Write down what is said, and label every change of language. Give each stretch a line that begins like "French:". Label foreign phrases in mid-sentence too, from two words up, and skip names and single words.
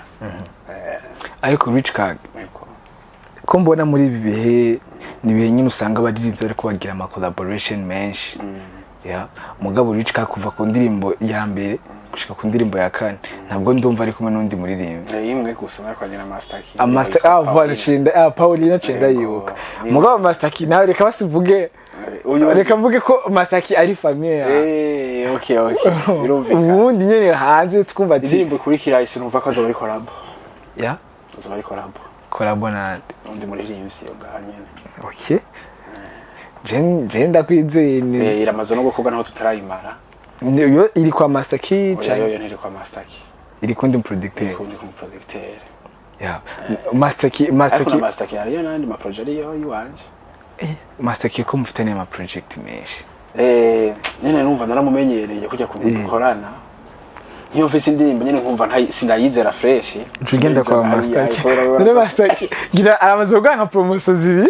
Rundi: ariko Rich Kag ko mbona muri ibi bihe ni bihe nyine usanga abaririmbyi bari kubagira ama collaboration menshi mugabo Rich Kag kuva ku ndirimbo ya mbere gushika ku ndirimbo ya kane ntabwo ndumva ari kumwe n'undi muririmbyi imwe gusa bari kwagera Master Key voilà Chinda Paulina Chinda yibuka mugabo Master Key nawe reka basivuge reka mvuge ko Master Key ari famille okay birumvikana ubundi nyene hanze twumva ati indirimbo kurikira isi numva ko azaba ari collabo azaba ari collabo nande undi muririmbyi yo gahanyene okay Jenda kwizeye ni iramaze no gukorwa naho tutarayimara yo iri kwa Master Key cyane yo ntiri kwa Master Key iri kundi producteur Master Key ariyo nandi ma project yo yanje Master Key ko mufitanye ama project menshi nyene numva naramumenyereye kujya kudukorana niyo mfise indirimbo nyene nkumva sindayizera fresh tugenda kwa Master Key none Master Key gira aramaze kuganka promotion zibi